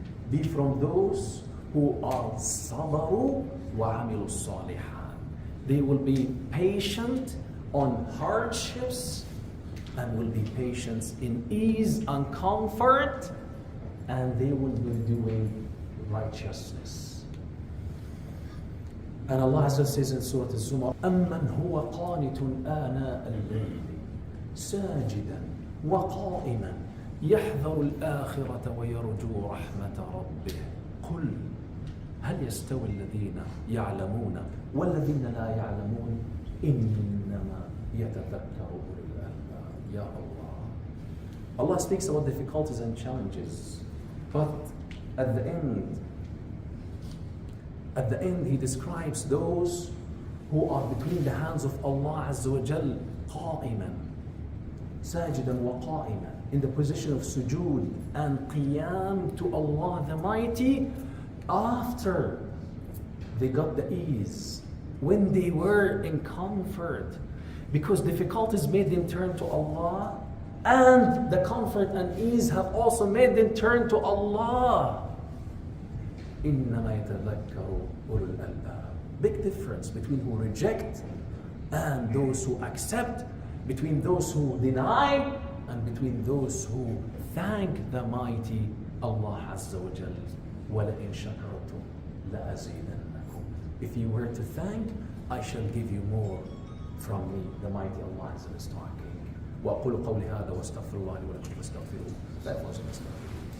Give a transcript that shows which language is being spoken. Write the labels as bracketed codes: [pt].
[en] Be from those who are [ar] صَبَرُوا وَعَمِلُوا الصَّالِحَاتِ. [en] They will be patient on hardships and will be patient in ease and comfort, and they will be doing righteousness. And Allah Azza says in Surah Al-Zumar, [ar] أَمَّنْ هُوَ قَانِتٌ آنَاءَ اللَّيْلِ سَاجِدًا وَقَائِمًا يَحْذَرُ الْآخِرَةَ وَيَرْجُو رَحْمَةَ رَبِّهِ قُلْ هل يستوي الذين يعلمون والذين لا يعلمون إنما يتذكر أولو الألباب. Ya Allah. [en] Allah speaks about difficulties and challenges, but at the end He describes those who are between the hands of Allah Azza wa Jal, قائما [ar] ساجدا وقائما, [en] in the position of sujood and qiyam to Allah the Mighty, after they got the ease, when they were in comfort, because difficulties made them turn to Allah, and the comfort and ease have also made them turn to Allah. [ar] إِنَّمَا يَتَذَكَّرُ أُولُو الْأَلْبَابِ. [en] Big difference between who reject and those who accept, between those who deny and between those who thank the mighty Allah Azza wa Jal. [ar] وَلَئِن شَكَرْتُمْ لَأَزِيدَنَّكُمْ. [en] If you were to thank, I shall give you more from me, the mighty Allah Azza wa Jal. [ar] وأقول قولي هذا واستغفر الله لي ولكم فاستغفروه لا يفوز الاستغفار.